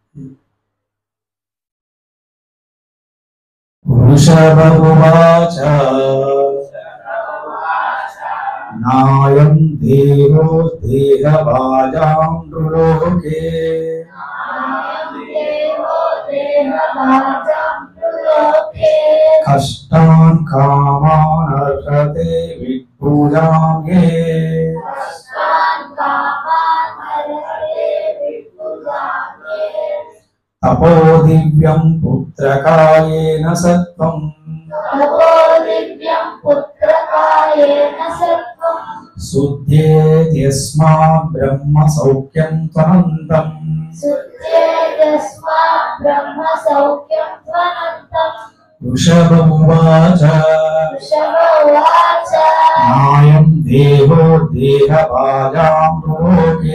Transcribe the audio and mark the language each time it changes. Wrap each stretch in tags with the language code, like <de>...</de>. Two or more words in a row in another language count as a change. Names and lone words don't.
<sa>वृषभोवाच नायं देवो देहभाजां नृलोके कष्टान् कामान् अर्हते विभूजां ये. तपो दिव्यं पुत्रकायेन सत्वं तपो दिव्यं पुत्रकायेन सत्वं शुद्धेत्यस्मात् ब्रह्म सौख्यं त्वनन्तम् शुद्धेत्यस्मात् ब्रह्म सौख्यं त्वनन्तम् वृषभ उवाच वृषभ उवाच नायं देहो देहभाजां लोके</sa>